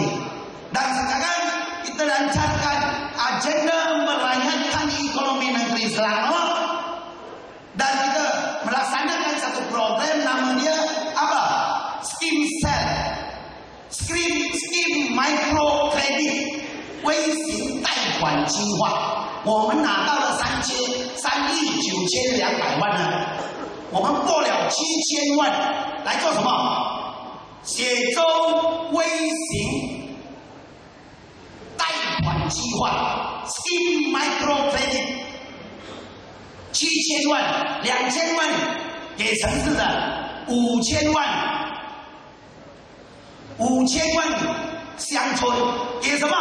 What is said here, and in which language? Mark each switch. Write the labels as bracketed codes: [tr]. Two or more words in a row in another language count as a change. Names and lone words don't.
[ms] Dan sekarang kita lancarkan agenda merayakan ekonomi negeri Selangor, dan kita melaksanakan satu program namanya apa? [zh] Skim Sel, Skim Micro Credit 微型贷款计划，我们拿到了3亿9200万呢，我们过了7000万，来做什么？写中微型贷款计划 ，Scheme Micro Credit， 7000万，2000万给城市的，5000万，5000万乡村，给什么？